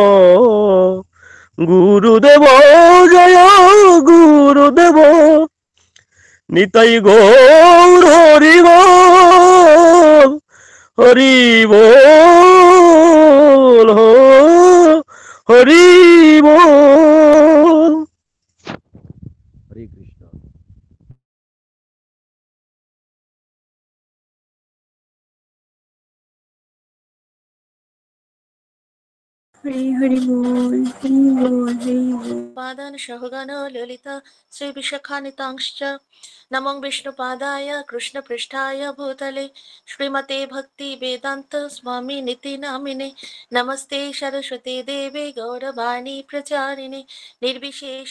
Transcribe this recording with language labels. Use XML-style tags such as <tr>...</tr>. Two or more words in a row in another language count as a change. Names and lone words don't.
<bn>গুরুদেব জয় গুরুদেব নিতাই গৌর হরি বল হরি বল হরি বল হরে কৃষ্ণ</bn> <hi>हरि हरि बोल हरि बोल हरि बोल</hi> <sa>पादान सहगण ललिता श्री विशाखानितांश्च नमो विष्णुपादाय कृष्णपृष्ठाय भूतले श्रीमते भक्ति वेदांत स्वामी निति नामिने नमस्ते सरस्वती देवे गौरवाणी प्रचारिणे निर्विशेष</sa>